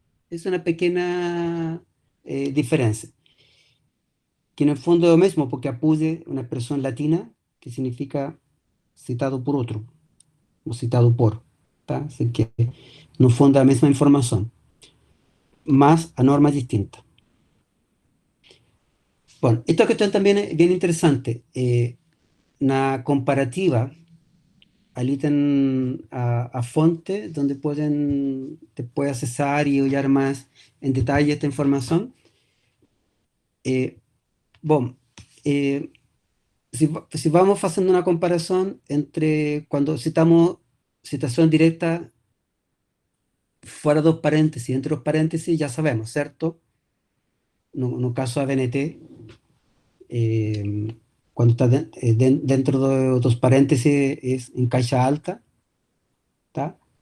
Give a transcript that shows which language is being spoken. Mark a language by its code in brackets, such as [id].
[es] Es una pequeña diferencia, que en el fondo es lo mismo, porque apude una expresión latina que significa citado por otro, o citado por. ¿Tá? Así que, no fondo, es la misma información, más a norma distinta. Bueno, esta cuestión también es bien interesante. Una comparativa [pt] ali tem a fonte onde [es] te puede [pt] acessar e olhar mais em detalhe esta informação. [es] Bom, eh, si vamos haciendo una comparación entre cuando citamos citación directa fuera dos paréntesis, entre los paréntesis, ya sabemos, ¿cierto? No caso ABNT, cuando está dentro de dos paréntesis es en caixa alta, ¿tá?